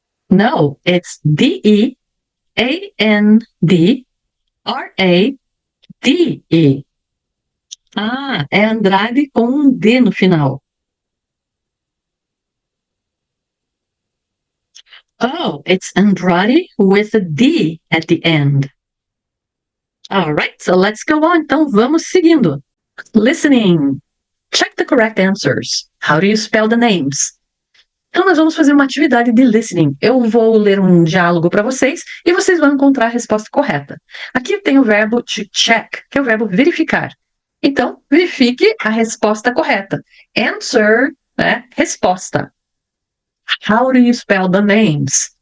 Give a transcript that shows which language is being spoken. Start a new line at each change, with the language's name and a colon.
English: No, it's D-E-A-N-D-R-A-D-E.
Portuguese: Ah, é Andrade com um D no final.
English: Oh, it's Andrade with a D at the end. All right, so let's go on.
Portuguese: Então vamos seguindo.
English: Listening. Check the correct answers. How do you spell the names?
Portuguese: Então nós vamos fazer uma atividade de listening. Eu vou ler um diálogo para vocês e vocês vão encontrar a resposta correta. Aqui tem o verbo to check, que é o verbo verificar. Então, verifique a resposta correta.
English: Answer, né? Resposta. How do you spell the names?